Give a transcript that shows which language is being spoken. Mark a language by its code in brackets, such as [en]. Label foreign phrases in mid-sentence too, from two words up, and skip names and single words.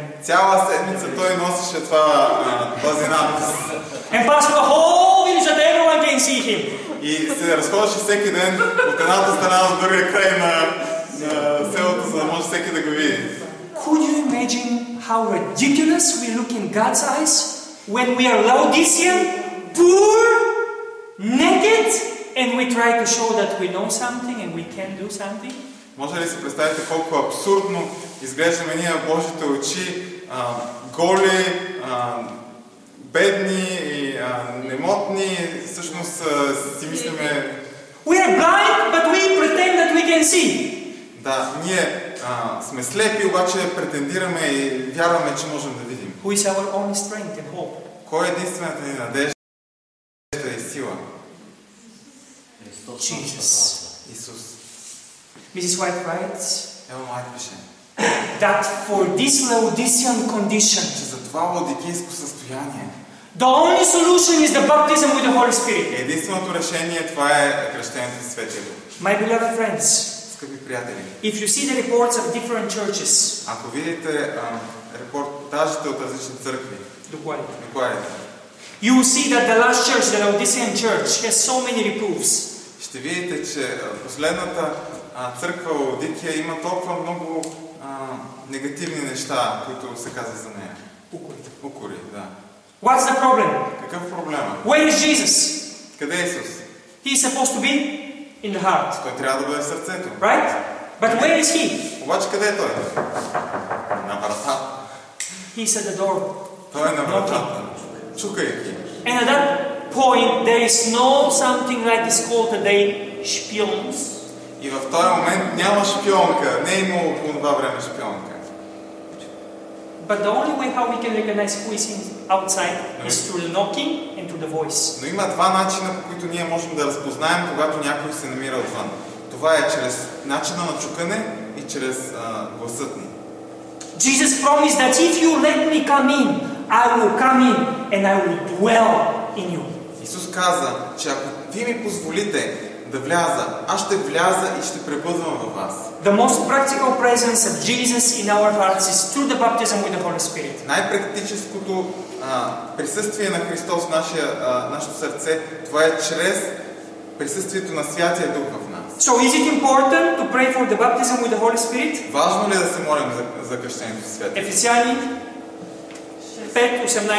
[bg] Цяла седмица той носеше този надпис. [en] And passed the whole village that everyone can see him. [bg] И се разходеше всеки ден от едната страна до другия край на селото, за да може всеки да го види. [en] Could you imagine how ridiculous we look in God's eyes when we are Laodicean, poor, naked, and we try to show that we know something and we can do something? [bg] Може ли си представите колко абсурдно изглеждаме ние в Божите очи, голи, бедни и немотни, всъщност си мислиме... [en] We are blind, but we pretend that we can see. [bg] Да, ние сме слепи, обаче претендираме и вярваме, че можем да видим. [en] Who is our only strength and hope? [bg] Кой е единствената ни надежда и сила? [en] Jesus. [bg] Исус. [en] Mrs. White writes [bg] Елън Уайт пише, [en] that for this Laodicean condition, [bg] че за това лаодикийско състояние [en] the only solution is the baptism with the Holy Spirit. [bg] единственото решение това е кръщението с Светия Дух. [en] My beloved friends, [bg] Скъпи приятели, [en] if you see the reports of different churches, [bg] ако видите репортажите от различни църкви, докладите, [en] you will see that the last church, the Laodicean church, has so many reproofs. [bg] ще видите, че последната църква Лаодикия има толкова много негативни неща, които се казва за нея. Укори, да. [en] What's the problem? [bg] Какъв е проблема? [en] Where is Jesus? [bg] Къде е Исус? [en] He is supposed to be in the heart. [bg] Той трябва да бъде в сърцето. [en] Right? But where is he? [bg] Обаче къде е той? На вратата. [en] He's at the door. [bg] Той е на вратата. Чукайки. [en] And at that point, there is no something like is called today spions. [bg] И в този момент няма шпионка. Не е имало по това време шпионка. [en] But the only way how we can recognize who is outside is through the knocking and through the voice. [bg] Но има два начина, по които ние можем да разпознаем, когато някой се намира отвън. Това е чрез начина на чукане и чрез гласът му. [en] Jesus promised that if you let me come in, I will come in and I will dwell in you. [bg] Исус каза, че ако ви ми позволите да вляза, аз ще вляза и ще пребъдвам във вас. [en] The most practical presence of Jesus in our hearts is through the baptism with the Holy Spirit. [bg] Най-практическото присъствие на Христос в нашето сърце, това е чрез присъствието на Святия Дух в нас. [en] So is it important to pray for the baptism with the Holy Spirit? [bg] Важно ли е да се молим за кръщението в Святия Дух? Ефесяни 5:18.